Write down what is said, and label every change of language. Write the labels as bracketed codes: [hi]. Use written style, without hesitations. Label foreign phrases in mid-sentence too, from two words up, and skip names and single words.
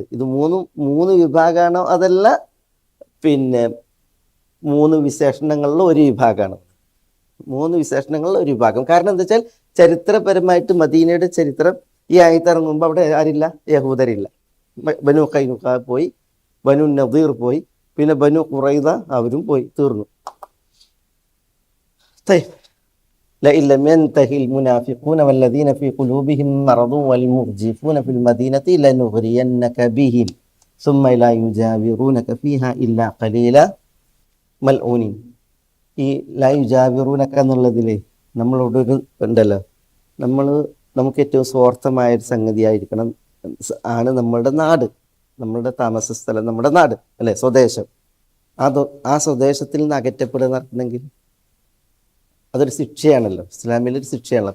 [ml] ഇത് മൂന്ന് വിഭാഗമാണോ അതല്ല, പിന്നെ മൂന്ന് വിശേഷണങ്ങളിലെ ഒരു വിഭാഗമാണ്. കാരണം എന്താ വെച്ചാൽ ചരിത്രപരമായിട്ട് മദീനയുടെ ചരിത്രം ഈ ആയത്തിറങ്ങുമ്പോൾ അവിടെ ആരില്ല? യഹൂദരില്ല. ബനു ഖൈനുഖ പോയി, ബനു നദീർ പോയി, പിന്നെ ബനു ഖുറൈദ അവരും പോയി, തീർന്നു. [ar] لئن لم ينتهي المنافقون والذين في قلوبهم مرض والمرجفون في المدينة لنغرينك بهم ثم لا يجاورونك فيها إلا قليلا ملعونين. [ml] ഈ [ar] لا يجاورونك [ml] എന്നുള്ളതിൽ നമ്മളോടൊരു ഉണ്ടല്ലോ, നമുക്ക് ഏറ്റവും സ്വാർത്ഥമായൊരു സംഗതിയായിരിക്കണം ആണ് നമ്മളുടെ നാട്, നമ്മളുടെ താമസ സ്ഥലം, നമ്മുടെ നാട് അല്ലേ, സ്വദേശം. ആ സ്വദേശത്തിൽ നിന്ന് അകറ്റപ്പെടുക നടത്തുന്നെങ്കിൽ അതൊരു ശിക്ഷയാണല്ലോ, ഇസ്ലാമിലൊരു ശിക്ഷയാണല്ലോ.